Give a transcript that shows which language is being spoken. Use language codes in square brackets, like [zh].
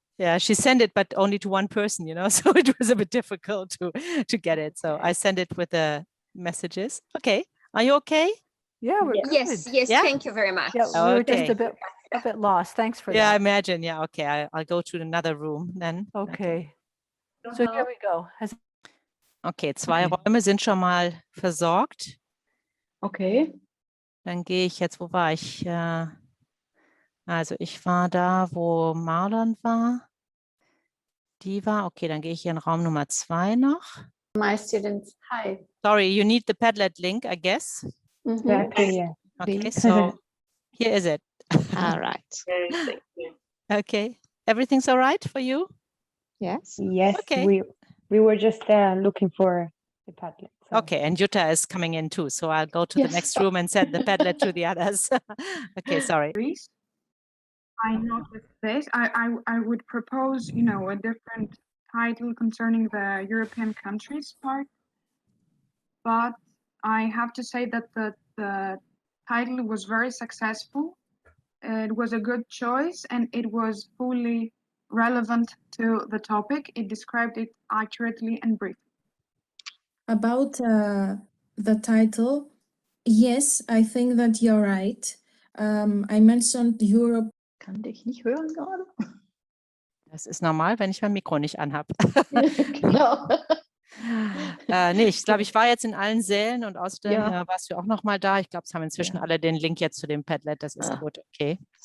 [en] Yeah, she sent it, but only to one person, you know, so it was a bit difficult to get it. So I sent it with the messages. Okay, are you okay? Yeah, we're good. Yes, Yeah? thank you very much. Yeah, we were just Okay. a bit lost. Thanks for Yeah, I that. imagine. Yeah, okay. I'll go to another room then. Okay. So here we go. [de] Okay, 2 Okay. Räume sind schon mal versorgt. Okay. Dann gehe ich jetzt, wo war ich? Also ich war da, wo Marlon war. Die war, okay, dann gehe ich hier in Raum Nummer 2 noch. [en] My students, hi. Sorry, you need the Padlet link, I guess. Exactly, yeah. Okay, so here is it. All right. Okay, everything's all right for you? Yes. Yes, Okay. we were just looking for the Padlet. So. Okay, and Jutta is coming in too, so I'll go to the Yes. next room and send the Padlet to the others. Okay, sorry. I noticed this. I would propose, you know, a different title concerning the European countries part. But I have to say that the title was very successful. It was a good choice and it was fully relevant to the topic. It described it accurately and briefly. About the title, yes, I think that you're right. I mentioned Europe. [de] Kann dich nicht hören gerade. Das ist normal, wenn ich mein Mikro nicht anhabe. Genau. Nee, ich glaube, ich war jetzt in allen Sälen und außerdem Ja. warst du auch noch mal da. Ich glaube, es haben inzwischen alle den Link jetzt zu dem Padlet. Das ist gut, okay.